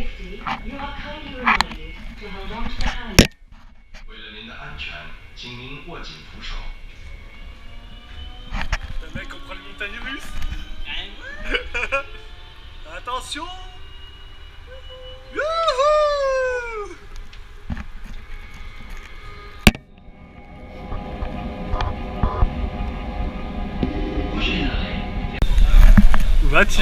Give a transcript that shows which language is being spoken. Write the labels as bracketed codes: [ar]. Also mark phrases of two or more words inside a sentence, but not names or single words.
[en] emergency, you are kindly reminded to hold on to the hand. [zh] 为了您的安全，请您握紧扶手。 [fr] Le mec contre le montagne russe. Attention. Youhou. Où vas-tu?